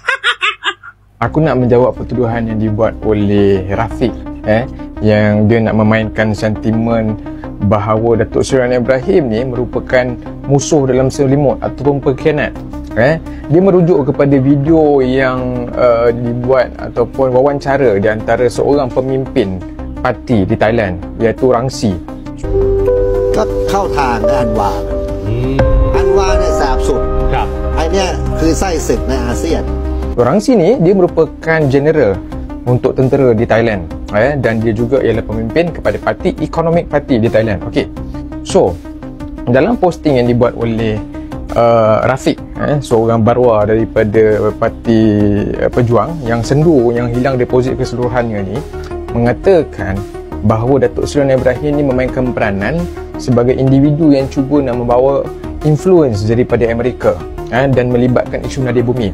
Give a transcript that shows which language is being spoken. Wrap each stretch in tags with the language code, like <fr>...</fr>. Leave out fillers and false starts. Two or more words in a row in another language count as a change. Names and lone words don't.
<ms>Aku nak menjawab pertuduhan yang dibuat oleh Rafiq, yang dia nak memainkan sentimen bahawa Datuk Seri Anwar Ibrahim ni merupakan musuh dalam selimut ataupun pengkhianat. Dia merujuk kepada video yang dibuat ataupun wawancara di antara seorang pemimpin parti di Thailand, iaitu Rang Si.</ms> <th>ก็เข้าทางอันวาเนี่ยแสบสุด ครับ ไอ้เนี่ยคือไส้ศึกในอาเซียน</th> <ms>Rang Si ni dia merupakan general untuk tentera di Thailand, dan dia juga ialah pemimpin kepada parti Economic Party di Thailand. Okey. So, dalam posting yang dibuat oleh Rafiq, seorang barua daripada parti Pejuang yang sendu, yang hilang deposit keseluruhannya ni, mengatakan bahawa Datuk Seri Anwar Ibrahim ni memainkan peranan sebagai individu yang cuba nak membawa influence daripada Amerika, dan melibatkan isu nadir bumi.</ms>